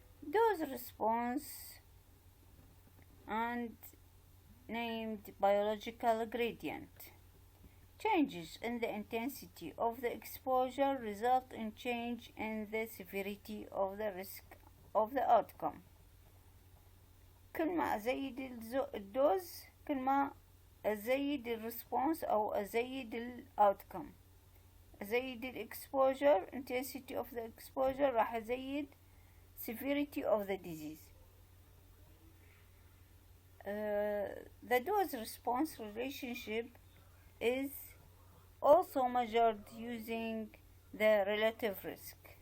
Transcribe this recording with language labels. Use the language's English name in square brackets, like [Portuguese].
[English] Dose response and named biological gradient. Changes in the intensity of the exposure result in change in the severity of the risk of the outcome. [Arabic] كل ما أزيد الدوز كل ما أزيد الريسبونس أو أزيد الأوتكم. أزيد الإكسبوجر [English] intensity of the exposure [Arabic] راح أزيد [English] severity of the disease. The dose response relationship is also measured using the relative risk.